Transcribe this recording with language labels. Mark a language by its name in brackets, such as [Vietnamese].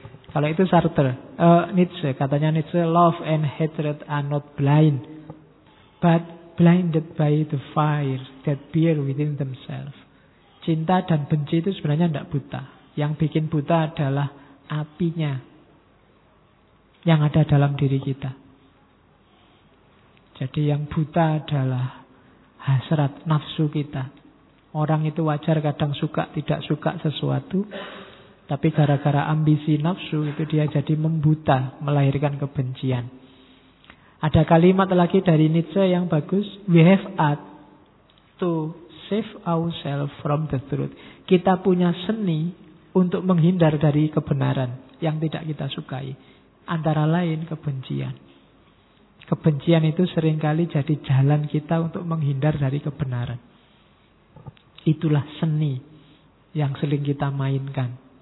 [Indonesian] Kalau itu Sartre, Nietzsche, katanya Nietzsche, [English] love and hatred are not blind, but blinded by the fire that bear within themselves. [Indonesian] Cinta dan benci itu sebenarnya tidak buta. Yang bikin buta adalah apinya yang ada dalam diri kita. Jadi yang buta adalah hasrat, nafsu kita. Orang itu wajar kadang suka, tidak suka sesuatu. Tapi gara-gara ambisi nafsu itu dia jadi membuta, melahirkan kebencian. Ada kalimat lagi dari Nietzsche yang bagus. [English] We have art to save ourselves from the truth. [Indonesian] Kita punya seni untuk menghindar dari kebenaran yang tidak kita sukai. Antara lain kebencian. Kebencian itu seringkali jadi jalan kita untuk menghindar dari kebenaran. Itulah seni yang sering kita mainkan.